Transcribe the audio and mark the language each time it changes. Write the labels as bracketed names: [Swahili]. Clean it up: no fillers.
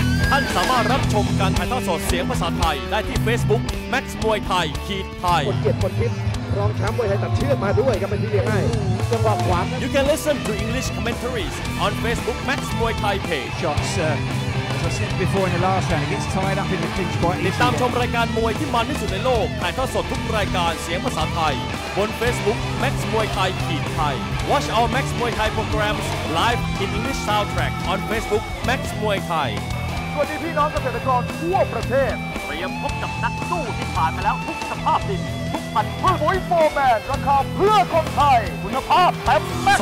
[Thai] ท่านสามารถรับชมการถ่ายทอดสดเสียงภาษาไทยได้ที่ Facebook Max Muay Thai Thai คนเกียรติคนทิพย์รองแชมป์มวยไทยตัดเชือกมาด้วยครับเป็นที่เรียกให้จังหวะขวา [English] You can listen to English commentaries on Facebook Max Muay Thai page. Shots, as I said before in the last round, it gets tied up in the clinch quite [Thai] ติดตามช [English] easily. [Thai] มรายการมวยที่มันที่สุดในโลกถ่ายทอดสดทุกรายการเสียงภาษาไทยบน Facebook Max Muay Thai Thai. [English] Watch our Max Muay Thai programs live in English soundtrack on Facebook Max Muay Thai. [Thai] สวัสดีพี่น้องเกษตรกรทั่วประเทศเตรียมพบกับนักสู้ที่ผ่านมาแล้วทุกสภาพดินทุกพันธุ์ปุ๋ยโฟร์แมนราคาเพื่อคนไทยคุณภาพเต็มแม็กซ์